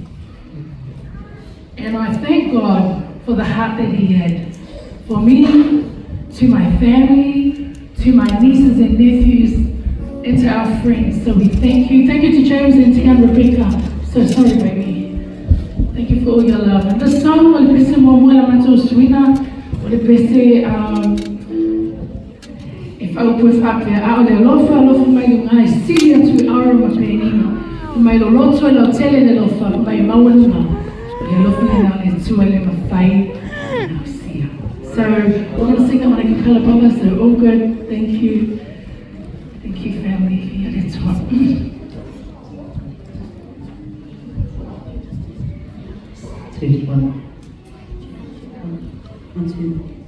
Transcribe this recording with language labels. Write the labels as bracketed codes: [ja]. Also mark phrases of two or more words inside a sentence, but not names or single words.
[en] And I thank God for the heart that he had for me, to my family, to my nieces and nephews, and to our friends. So we thank you. Thank you to James and Tia and Rebecca. So sorry, baby. Thank you for all your love. And this song, will be if I would have [sm] alofa mai luga sili atu aroma penina mai loloto la tele le lofa mai maulunga le lofa le tua le mafai. [en] So we're going to sing that one a cappella, brother. So all good. Thank you. Thank you, family. Yeah, let's talk. 1, 2.